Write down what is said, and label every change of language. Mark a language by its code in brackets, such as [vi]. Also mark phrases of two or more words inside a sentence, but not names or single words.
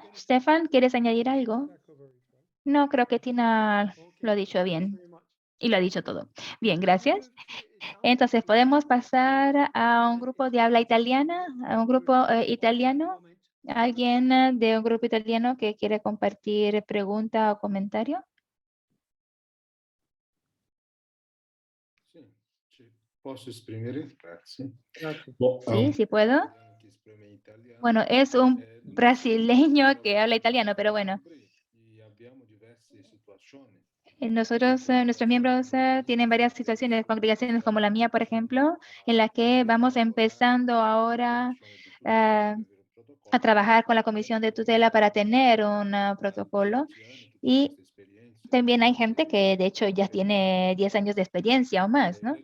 [es] Stefan, ¿quieres añadir algo? No, creo que Tina lo ha dicho bien y lo ha dicho todo. Bien, gracias. Entonces, podemos pasar a un grupo de habla italiana, a un grupo italiano. ¿Alguien de un grupo italiano que quiere compartir pregunta o comentario? [it] Posso esprimere? Grazie. [es] Sí, sí puedo. [it] Che esprime italiano. [es] Bueno, es un brasileño que habla italiano, pero bueno. [it] E abbiamo diverse situazioni. [es] Nosotros, nuestros miembros tienen varias situaciones, congregaciones como la mía, por ejemplo, en la que vamos empezando ahora a trabajar con la Comisión de Tutela para tener un protocolo. Y también hay gente que de hecho ya tiene 10 años de experiencia o más, ¿no?